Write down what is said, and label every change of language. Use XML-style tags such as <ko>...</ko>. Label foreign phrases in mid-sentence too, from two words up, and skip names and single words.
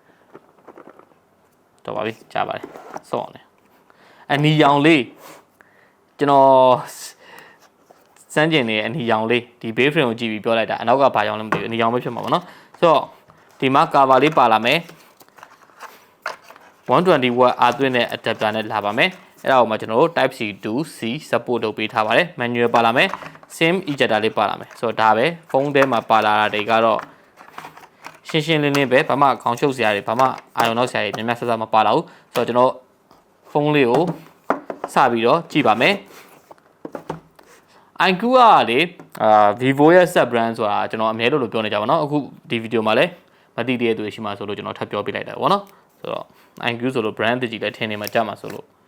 <my>တော့ပါပြီကြားပါတယ်စောအောင်တယ်အနီရောင်လေးကျွန်တော်စမ်းကျင်နေအနီရောင်လေးဒီ</my> <en>base frame</en> <my>ကိုကြည့်ပြီးပြောလိုက်တာအနောက်ကဘာရောင်လဲမသိဘူးအနီရောင်ပဲဖြစ်မှာဗောနော်ဆိုတော့ဒီမှာ cover လေးပါလာမယ် 120 watt အားသွင်းတဲ့ adapter နဲ့လာပါမယ်အဲ့ဒါကိုမှကျွန်တော်တို့</my> <en>type C to C</en> <my>support လုပ်ပေးထားပါတယ် manual ပါလာမယ်</my> <en>sim ejector</en> <my>လေးပါလာမယ်ဆိုတော့ဒါပဲဖုန်းထဲမှာပါလာတာတွေကတော့ရှင်းရှင်းလင်းလင်းပဲဘာမှခေါင်းရှုပ်စရာတွေဘာမှအာရုံနောက်စရာတွေများများဆဆမပါလာဘူးဆိုတော့ကျွန်တော်ဖုန်းလေးကိုစပြီးတော့ကြည့်ပါမယ် iQOO ကလေVivo ရဲ့</my> <en>sub brand</en> <my>ဆိုတာကျွန်တော်အများလို့ပြောနေကြပါတော့အခုဒီဗီဒီယိုမှာလည်းမသိသေးတဲ့သူတွေရှိမှဆိုလို့ကျွန်တော်ထပ်ပြောပြလိုက်တာပေါ့နော်ဆိုတော့ iQOO ဆိုလို့ brand တကြီးလည်းထင်နေမှာကြမှာဆိုလို့</my>